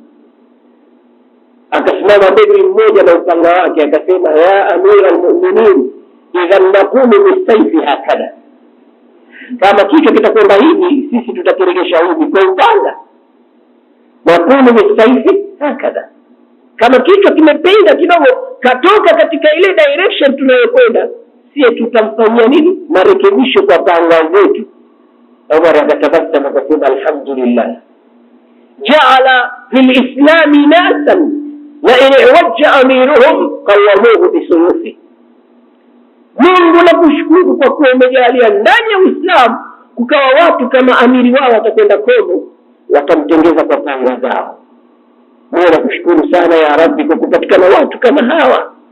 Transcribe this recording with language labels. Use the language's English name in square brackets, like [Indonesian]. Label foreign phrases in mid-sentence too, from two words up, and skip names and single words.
[Swahili] Akasimama bedri mmoja na upanga wake akasema, [Arabic] يا أمير المؤمنين إذا نقول بالسيف هكذا, [Swahili] kama kichwa kitakwenda hivi sisi tutakiregesha hivi kwa upanga. [Arabic] نقول بالسيف هكذا, [Swahili] kama kichwa kimepinda kidogo katoka katika ile direction tunayokwenda, sisi tutamfanyia nini? Marekebisho kwa panga zetu. Umar akatabassama akasema, [Arabic] الحمد لله جعل في الإسلام ناسا لئن وجّه أميرهم قوّموه بسيوفهم, [Swahili] Mungu nakushukuru kwa kuwa umejalia ndani ya Uislamu kukawa watu kama amiri wao watakwenda Kongo watamtengeza kwa panga zao. Mungu nakushukuru sana [Arabic] يا رب [Swahili] kwa kupatikana watu kama hawa.